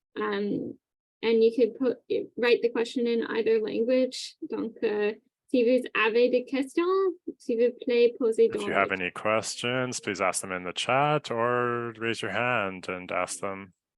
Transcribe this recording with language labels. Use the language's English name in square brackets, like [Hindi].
[English] And you could write the question in either language. [French] Donc, si vous avez des questions, s'il vous plaît, posez [English] If you have any questions, please ask them in the chat or raise your hand and ask them.